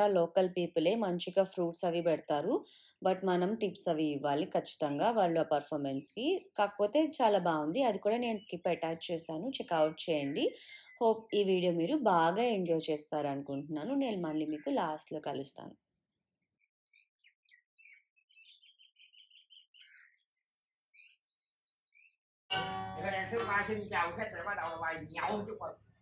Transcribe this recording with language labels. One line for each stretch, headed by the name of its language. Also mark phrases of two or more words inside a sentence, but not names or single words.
English: local people
Telugu: మంచిగా ఫ్రూట్స్ అవి పెడతారు. బట్ మనం టిప్స్ అవి ఇవ్వాలి ఖచ్చితంగా వాళ్ళ పెర్ఫార్మన్స్‌కి. కాకపోతే చాలా బావుంది. అది కూడా నేను స్కిప్ అటాచ్ చేశాను. చెక్‌ఔట్ చేయండి. హోప్ ఈ వీడియో మీరు బాగా ఎంజాయ్ చేస్తారనుకుంటున్నాను. నేను మళ్ళీ మీకు లాస్ట్‌లో కలుస్తాను.
Vietnamese: Người ta sư ba xin chào khách rồi bắt đầu là bài nhậu chúc mừng.